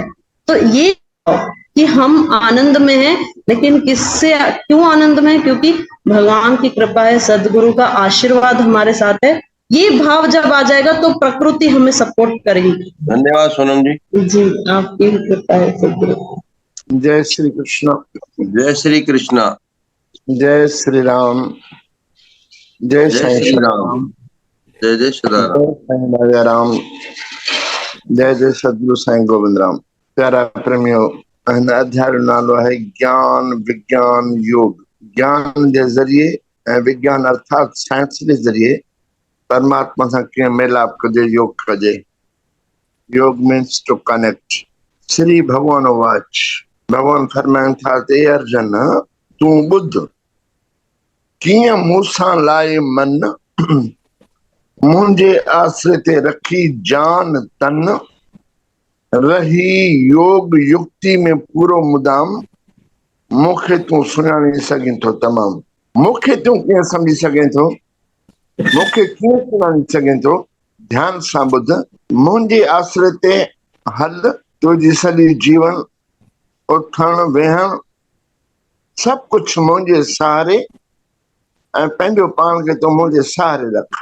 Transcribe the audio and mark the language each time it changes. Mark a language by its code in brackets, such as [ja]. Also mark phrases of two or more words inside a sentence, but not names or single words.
[hi] तो ये कि हम आनंद में हैं, लेकिन किससे, क्यों आनंद में है? क्योंकि भगवान की कृपा है, सदगुरु का आशीर्वाद हमारे साथ है। ये भाव जब आ जाएगा तो प्रकृति हमें सपोर्ट करेगी। धन्यवाद सोनम जी। जी, आपकी भी कृपा है सदगुरु। जय श्री कृष्ण। जय श्री कृष्णा। जय श्री राम। जय जय साईं श्री राम। राम। जय जय सदाराम। जय साईं राजा राम। जय जय सदगुरु साईं गोविंद राम। [sd] प्यारा प्रेमियो, हिन अध्याय जो नालो है ज्ञान विज्ञान योग। ज्ञान जे ज़रिए ऐं विज्ञान अर्थात साइंस जे ज़रिए परमात्मा सां कीअं मेलाप कजे, योग कजे। योग [en] means to connect. [sd] श्री भगवान वाच, भगवान फरमाइनि था ते अर्जन तूं ॿुध, कीअं मूंसां लाए मन, मुंहिंजे आसरे ते रखी जान तन, रही योग युक्ति में पूरो मुदाम, मूंखे तूं सुञाणे सघीं थो तमामु। मूंखे तूं कीअं सम्झी सघें थो, मूंखे कीअं सुञाणे सघें थो? ध्यान सां ॿुध। मुंहिंजे आसरे ते हल, तुंहिंजी सॼी जीवन, उथण वेहण सभु कुझु मुंहिंजे सहारे, ऐं पंहिंजो पाण खे तूं मुंहिंजे सहारे रख।